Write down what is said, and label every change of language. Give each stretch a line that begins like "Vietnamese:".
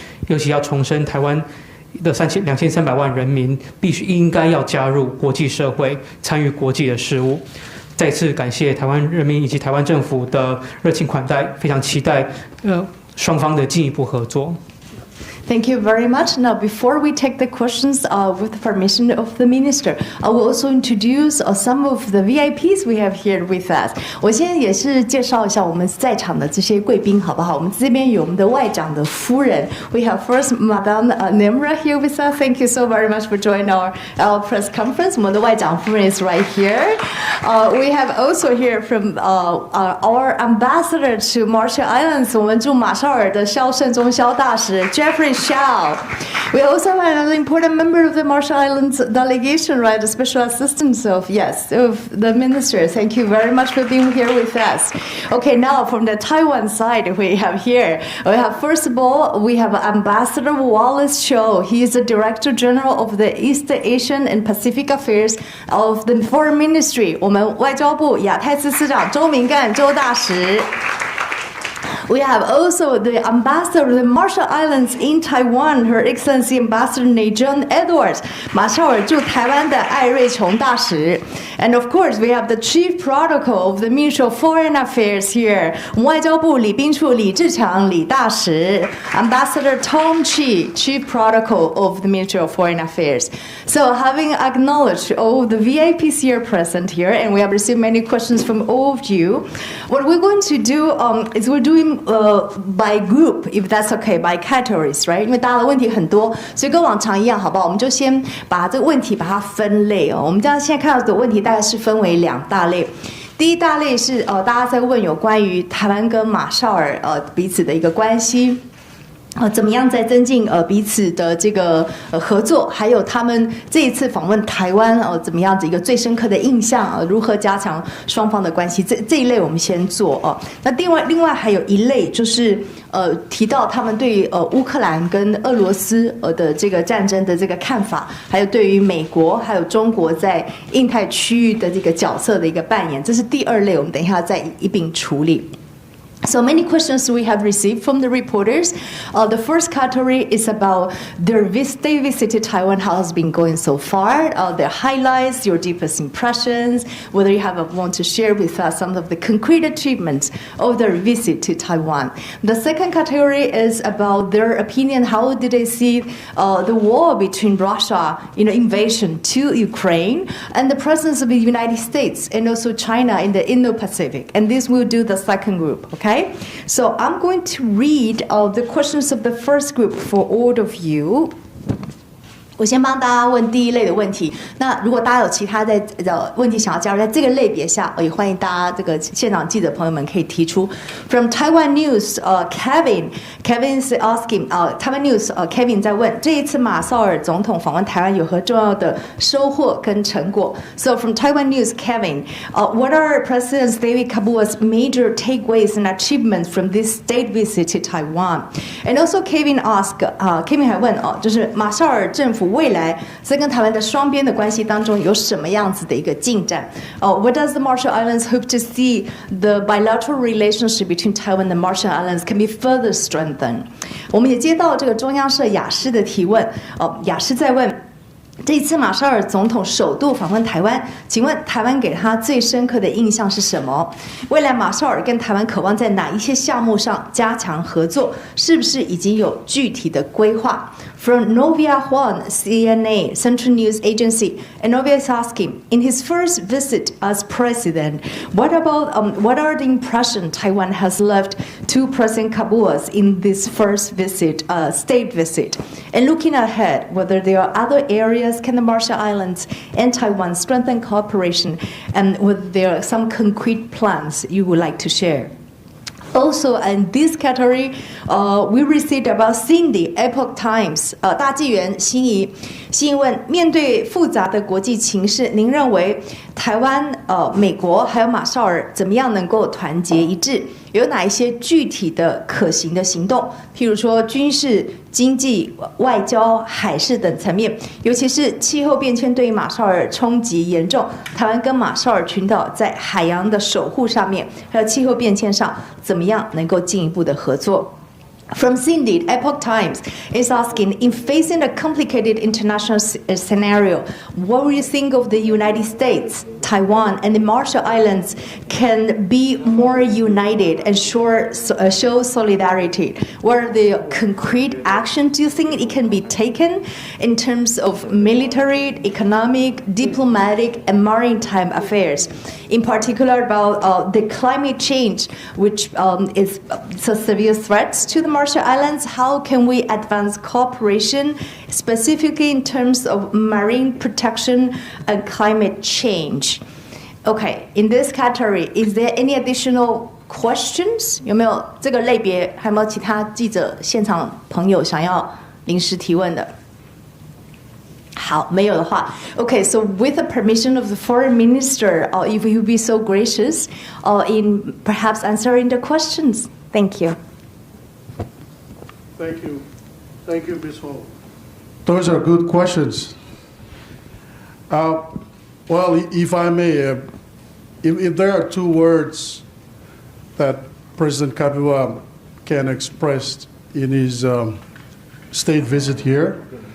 Chinese: 尤其要重申台湾的2300万人民应该要加入国际社会，参与国际的事务。再次感谢台湾人民以及台湾政府的热情款待，非常期待双方的进一步合作。
English: Thank you very much. Now, before we take the questions with the permission of the minister, I will also introduce some of the VIPs we have here with us.
Chinese: 我现在也是介绍一下我们在场的这些贵宾，好不好？我们这边有我们的外长的夫人。
English: We have first Madame Nemra here with us. Thank you so very much for joining our press conference.
Chinese: 我们的外长夫人
English: is right here. We have also here from our ambassador to Marshall Islands.
Chinese: 我们驻马绍尔的肖胜忠肖大使
English: Jeffrey Xiao. We also have another important member of the Marshall Islands delegation, right? The special assistant of the minister. Thank you very much for being here with us. Okay, now from the Taiwan side, we have first of all, we have Ambassador Wallace Cho. He is the Director General of the East Asian and Pacific Affairs of the Foreign Ministry.
Chinese: 我们外交部亚太司司长周明干周大使。
English: We have also the ambassador of the Marshall Islands in Taiwan, Her Excellency Ambassador Nejun Edwards,
Chinese: 马绍尔驻台湾的艾瑞琼大使。
English: And of course, we have the Chief Protocol of the Ministry of Foreign Affairs here,
Chinese: 我们外交部礼宾处李志强李大使
English: ，Ambassador Tom Chi, Chief Protocol of the Ministry of Foreign Affairs. So, having acknowledged all the VIPs here present here, and we have received many questions from all of you, what we're going to do is we're doing by group, if that's okay, by categories, right?
Chinese: 因为大家的问题很多，所以跟往常一样，好不好？我们就先把这个问题把它分类哦。我们这样现在看到的问题大概是分为2大类。第一大类是大家在问有关于台湾跟马绍尔彼此的一个关系。怎么样在增进彼此的这个合作，还有他们这一次访问台湾怎么样的一个最深刻的印象如何加强双方的关系，这一类我们先做那另外还有一类就是提到他们对于乌克兰跟俄罗斯的这个战争的这个看法，还有对于美国还有中国在印太区域的这个角色的一个扮演，这是第二类，我们等一下再一并处理。
English: So many questions we have received from the reporters. The first category is about their they visited Taiwan, how has been going so far, their highlights, your deepest impressions, whether you want to share with us some of the concrete achievements of their visit to Taiwan. The second category is about their opinion, how did they see the war between Russia, invasion to Ukraine, and the presence of the United States and also China in the Indo-Pacific. And this will do the second group, okay? So I'm going to read the questions of the first group for all of you.
Chinese: 我先帮大家问第一类的问题。那如果大家有其他的问题想要加入在这个类别下，也欢迎大家这个现场记者朋友们可以提出。
English: From Taiwan News, Kevin is asking, Taiwan News, Kevin
Chinese: 在问这一次马绍尔总统访问台湾有何重要的收获跟成果
English: ？So from Taiwan News, Kevin, what are President David Kabua's major takeaways and achievements from this state visit to Taiwan? And also Kevin asked, Kevin
Chinese: 还问就是马绍尔政府未来在跟台湾的双边的关系当中有什么样子的一个进展？
English: What does the Marshall Islands hope to see the bilateral relationship between Taiwan and the Marshall Islands can be further strengthened？
Chinese: 我们也接到这个中央社雅诗的提问，雅诗在问。这一次马绍尔总统首度访问台湾，请问台湾给他最深刻的印象是什么？未来马绍尔跟台湾渴望在哪一些项目上加强合作？是不是已经有具体的规划？
English: From Novia Huan, CNA, Central News Agency, and Novia is asking, in his first visit as president, what are the impressions Taiwan has left to President Kabua's in this first visit, state visit? And looking ahead, whether there are other areas can the Marshall Islands and Taiwan strengthen cooperation, and whether there are some concrete plans you would like to share? Also, in this category, we received about Cindy, Epoch Times,
Chinese: 大纪元心仪问，面对复杂的国际情势，您认为台湾、美国还有马绍尔怎么样能够团结一致？有哪一些具体的可行的行动？譬如说军事、经济、外交、海事等层面，尤其是气候变迁对于马绍尔冲击严重，台湾跟马绍尔群岛在海洋的守护上面，还有气候变迁上，怎么样能够进一步的合作？
English: From Cindy, Epoch Times is asking, in facing a complicated international scenario, what do you think of the United States, Taiwan, and the Marshall Islands can be more united and show solidarity? What are the concrete actions do you think it can be taken in terms of military, economic, diplomatic, and maritime affairs? In particular about the climate change, which is a severe threat to the Marshall Islands. How can we advance cooperation, specifically in terms of marine protection and climate change? Okay, in this category, is there any additional questions?
Chinese: 有没有这个类别？还有没有其他记者现场朋友想要临时提问的？好，没有的话 ，
English: Okay. So with the permission of the foreign minister, if you would be so gracious, in perhaps answering the questions, thank you. Thank you, Ms. Ho. Those are good questions. Well, if I may, if there are two words that President Kabua can express in his state visit here.